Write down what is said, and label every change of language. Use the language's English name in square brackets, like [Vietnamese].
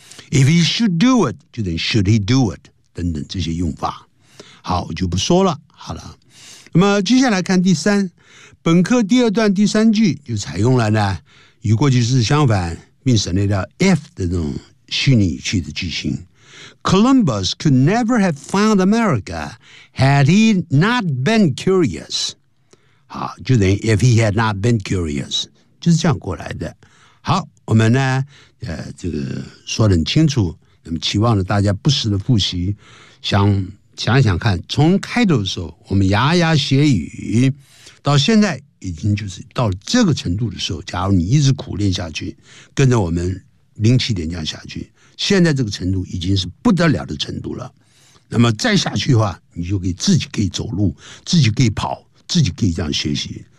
[English] If he should do it, [Chinese] 就等于 [English] should he do it, [Chinese] 等等这些用法。好，我就不说了。好了，那么接下来看第三，本课第二段第三句就采用了呢与过去式相反并省略掉 if 的这种虚拟语气的句型。 [English] Columbus could never have found America had he not been curious. [Chinese] 好，就等于 [English] if he had not been curious， [Chinese] 就是这样过来的。好，我们呢，这个说得很清楚，那么期望着大家不时的复习，想想看，从开头的时候我们牙牙学语，到现在已经就是到了这个程度的时候，假如你一直苦练下去，跟着我们零七点这样下去，现在这个程度已经是不得了的程度了。那么再下去的话，你就可以自己可以走路，自己可以跑，自己可以这样学习。